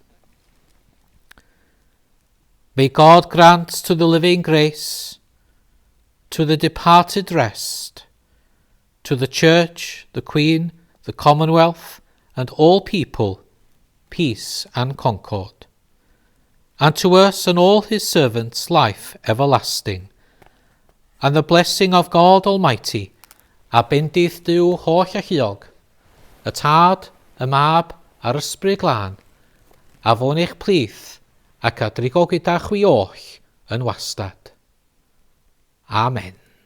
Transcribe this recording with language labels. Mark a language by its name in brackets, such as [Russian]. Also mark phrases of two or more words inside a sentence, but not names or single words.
[English] May God grant to the living grace, to the departed rest, to the Church, the Queen, the Commonwealth, and all people, peace and concord, and to us and all his servants life everlasting, and the blessing of God Almighty, [Welsh] a bendith Duw holl a lluog, y Tad, y Mab, a'r Ysbryd Glân, a fo'n eich plith, ac a drigo gyda chwi oll yn wastad. Amen.